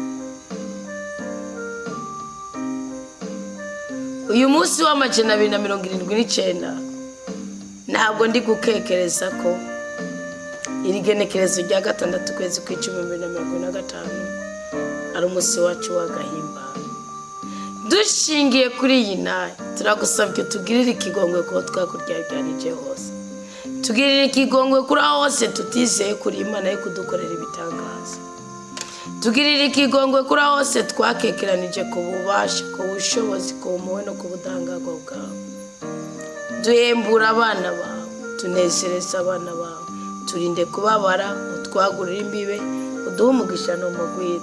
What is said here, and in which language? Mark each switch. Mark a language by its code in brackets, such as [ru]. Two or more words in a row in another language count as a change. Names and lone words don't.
[rw] Uyu munsi w'amajana 279 ntabwo ndi gukekereza ko iri genekerezo rya 6 kwezi kw'icumi 2025 ari umunsi wacu w'agahimbano. Dushingiye kuri iyi nayo turagusabye tugirire ikigongwe ko twakuryaryarije hose, tugirire ikigongwe kuri aho hose tutizeye kuri Imana yo kudukorera ibitangaza, tugirire ikigongwe kuri aho hose twakekeranije ku bubasha, ku bushobozi, ku mpuhwe no ku budahangarwa bwawe. Duhembura abana bawe, tunezereza abana bawe, turinde kubabara, utwagurire imbibe, uduhe umugisha n'umugwiza